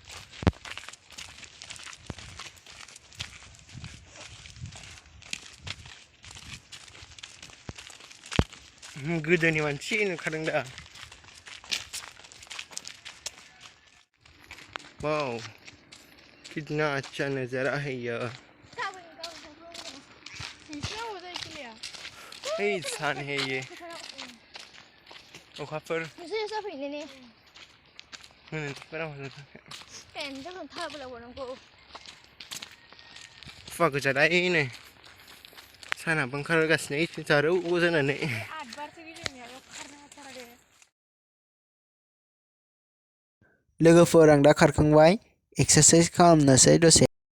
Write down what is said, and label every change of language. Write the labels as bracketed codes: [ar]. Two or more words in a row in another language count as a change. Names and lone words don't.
[brx] गोदोनि मानसि नुखादों दा [hi] वाव कितना अच्छा नजारा है ये [brx] सान [hi] है ये [brx] अखाफोर फुवा गोजालायनो सानाबो ओंखारगासिनो जारौ जानानै लोगोफोर आं दा खारखांबाय एक्सारसाइज खालामनोसै दसे